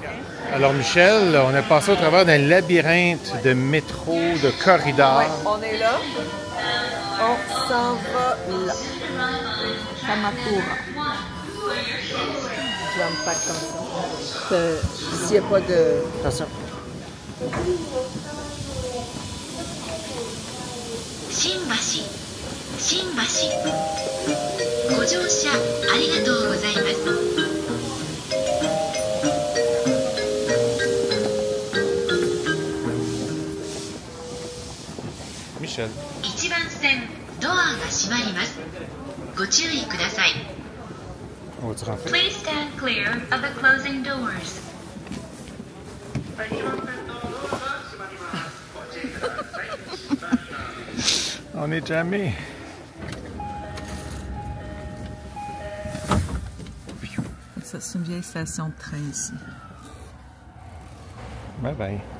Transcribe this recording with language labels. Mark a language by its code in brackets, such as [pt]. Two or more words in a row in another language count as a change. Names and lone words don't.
[fr] Alors Michel, on est passé au travers d'un labyrinthe de métro, de corridors. Ouais, on est là. On s'en va là. Kamakura. Je vais me faire comme ça. S'il n'y a pas de... Attention. [ja] 新橋ご乗車ありがとうございます。 [fr] Michel. [ja] 1番線ドアが閉まります。ご注意ください。 [fr] On va-tu rentrer? [en] Please stand clear of the closing doors. [fr] On est jamais. Ça, c'est une vieille station de train ici. [en] Bye bye.